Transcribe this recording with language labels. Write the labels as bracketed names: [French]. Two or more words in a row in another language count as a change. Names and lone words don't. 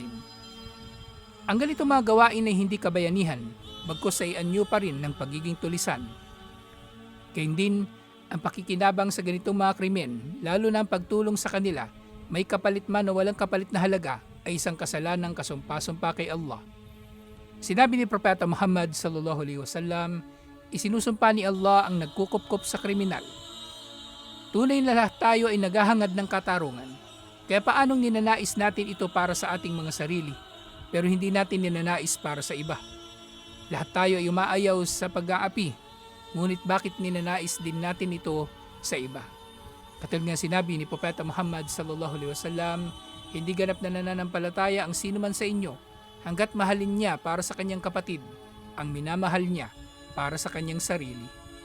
[Filipino] Ang ganitong mga gawain ay hindi kabayanihan, bagkus ay anyo pa rin ng pagiging tulisan. Gayun din, ang pakikinabang sa ganitong mga krimen, lalo na ang pagtulong sa kanila, may kapalit man o walang kapalit na halaga, ay isang kasalanang kasumpa-sumpa kay Allah. Sinabi ni Propeta Muhammad [Arabic] صلى الله عليه وسلم, [Filipino] isinusumpa ni Allah ang nagkukupkop sa kriminal. Tunay na lahat tayo ay naghahangad ng katarungan. Kaya paanong ninanais natin ito para sa ating mga sarili, pero hindi natin ninanais para sa iba? Lahat tayo ay umaayaw sa pag-aapi, ngunit bakit ninanais din natin ito sa iba? Katulad nga sinabi ni Propeta Muhammad [Arabic] صلى الله عليه وسلم, [Filipino] hindi ganap na nananampalataya ang sino man sa inyo hanggat mahalin niya para sa kanyang kapatid ang minamahal niya para sa kanyang sarili.